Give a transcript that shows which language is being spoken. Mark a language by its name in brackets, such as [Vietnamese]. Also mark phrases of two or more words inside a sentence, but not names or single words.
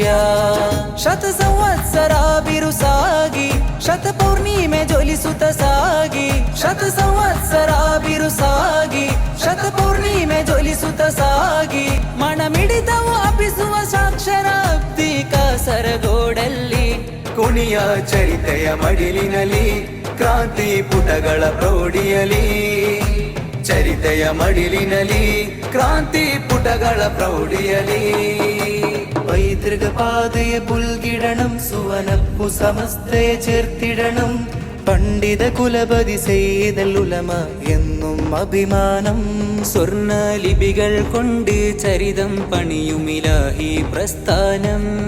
[Kannada] ಶತ ಸಂವತ್ಸರ ಬಿರುಸಾಗಿ ಶತ ಪೌರ್ಣಿಮೆ ಜ್ವಲಿಸುತ್ತ ಸಾಗಿ, ಶತ ಸಂವತ್ಸರ ಬಿರುಸಾಗಿ ಶತ ಪೌರ್ಣಿಮೆ ಜ್ವಲಿಸುತ್ತ ಸಾಗಿ, ಮಣಮಿಡಿತವು ಅಪಿಸುವ ಸಾಕ್ಷರಾಬ್ದಿ ಕಾಸರಗೋಡಲ್ಲಿ. ಕುಣಿಯ ಚರಿತೆಯ ಮಡಿಲಿನಲ್ಲಿ ಕ್ರಾಂತಿ ಪುಟಗಳ ಪ್ರೌಢಿಯಲಿ, ಚರಿತೆಯ ಮಡಿಲಿನಲ್ಲಿ ಕ್ರಾಂತಿ ಪುಟಗಳ ಪ್ರೌಢಿಯಲಿ. [Malayalam] പൈതൃകപാതയെ പുൽകിടണം, സുവനപ്പു സമസ്തയെ ചേർത്തിടണം, പണ്ഡിത കുലപതി സെയ്ദൽ ഉലമ എന്നും അഭിമാനം. സ്വർണ്ണ ലിപികൾ കൊണ്ട് ചരിതം പണിയുമിലാഹി പ്രസ്ഥാനം.